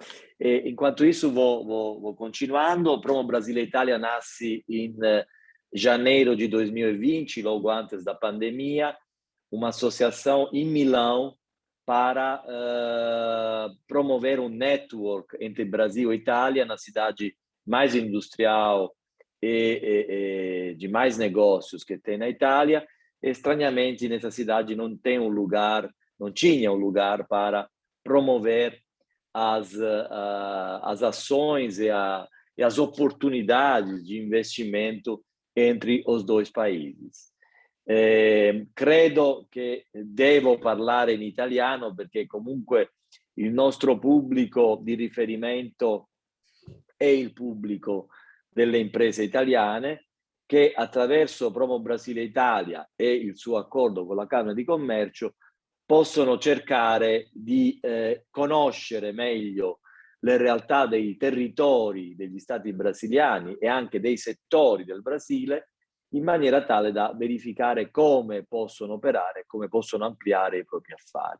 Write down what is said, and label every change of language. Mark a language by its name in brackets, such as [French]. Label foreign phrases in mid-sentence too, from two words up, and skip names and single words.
[Portuguese] Enquanto isso, vou continuando. O Promo Brasile-Italia nasce em janeiro de 2020, logo antes da pandemia, uma associação em Milão para promover um network entre Brasil e Itália na cidade mais industrial e de mais negócios que tem na Itália. Estranhamente, nessa cidade não tem um lugar no tinha um lugar para promover as ações e as oportunidades de investimento entre os dois países. [Italian] Credo che devo parlare in italiano perché comunque il nostro pubblico di riferimento è il pubblico delle imprese italiane che attraverso Promo Brasile-Italia e il suo accordo con la Camera di Commercio possono cercare di conoscere meglio le realtà dei territori degli stati brasiliani e anche dei settori del Brasile, in maniera tale da verificare come possono operare, come possono ampliare i propri affari.